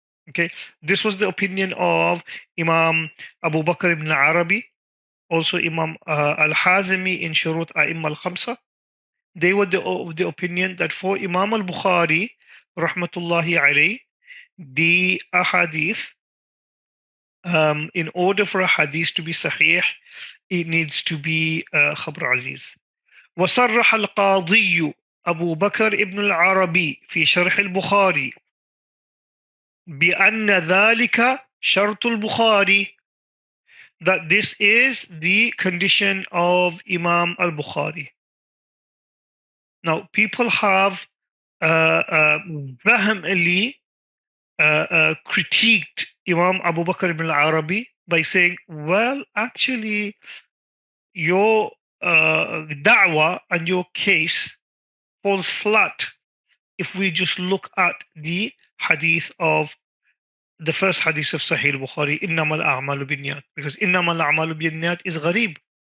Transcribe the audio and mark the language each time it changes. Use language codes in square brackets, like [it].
[en] Okay, this was the opinion of Imam Abu Bakr ibn Arabi, also Imam al-Hazimi in Shurut A'imma al-Khamsa. They were of the opinion that for Imam al-Bukhari, rahmatullahi alayhi, the ahadith, in order for a hadith to be sahih, it needs to be khabr aziz. [ar] وصرح القاضي أبو بكر ابن العربي في شرح البخاري بأن ذلك شرط البخاري, [en] that this is the condition of Imam al-Bukhari. Now, people have vehemently critiqued Imam Abu Bakr ibn al-Arabi by saying, well, actually, your da'wah and your case falls flat if we just look at the hadith of the first hadith of Sahih al-Bukhari, [ar] إِنَّمَا الْأَعْمَالُ بِالنِّيَّاتِ, [en] because إِنَّمَا الْأَعْمَالُ بِالنِّيَّاتِ is gharib.